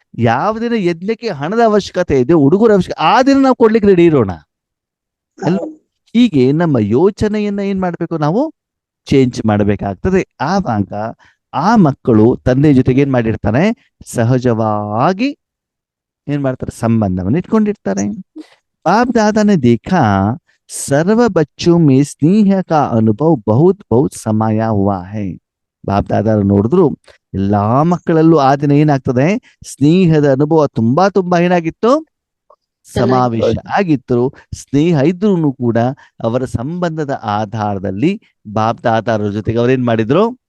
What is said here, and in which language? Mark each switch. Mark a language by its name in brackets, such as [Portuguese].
[Kannada] ಯಾವ ದಿನ ಯಜ್ಞಕ್ಕೆ ಹಣದ ಅವಶ್ಯಕತೆ ಇದೆ, ಹುಡುಗರ ಅವಶ್ಯಕತೆ, ಆ ದಿನ ನಾವು ಕೊಡ್ಲಿಕ್ಕೆ ರೆಡಿ ಇರೋಣ. ಹೌದು. ಹೀಗೆ ನಮ್ಮ ಯೋಚನೆಯನ್ನ ಏನ್ ಮಾಡ್ಬೇಕು, ನಾವು ಚೇಂಜ್ ಮಾಡಬೇಕಾಗ್ತದೆ. ಆವಾಗ ಆ ಮಕ್ಕಳು ತಂದೆ ಜೊತೆಗೆ ಏನ್ ಮಾಡಿರ್ತಾರೆ, ಸಹಜವಾಗಿ ಏನ್ ಮಾಡ್ತಾರೆ, ಸಂಬಂಧವನ್ನು ಇಟ್ಕೊಂಡಿರ್ತಾರೆ. [Hindi] बाप दादा ने देखा सर्व बच्चों में स्नेह का अनुभव बहुत बहुत समाया हुआ है. [Kannada] ಬಾಪ್ ದಾದ ನೋಡಿದ್ರು ಎಲ್ಲಾ ಮಕ್ಕಳಲ್ಲೂ ಆ ದಿನ ಏನಾಗ್ತದೆ, ಸ್ನೇಹದ ಅನುಭವ ತುಂಬಾ ತುಂಬಾ ಏನಾಗಿತ್ತು, ಸಮಾವೇಶ ಆಗಿತ್ತು. ಸ್ನೇಹ ಇದ್ರೂ ಕೂಡ ಅವರ ಸಂಬಂಧದ ಆಧಾರದಲ್ಲಿ ಬಾಪ್ ದಾದಾರ ಜೊತೆಗೆ ಅವ್ರೇನ್ ಮಾಡಿದ್ರು,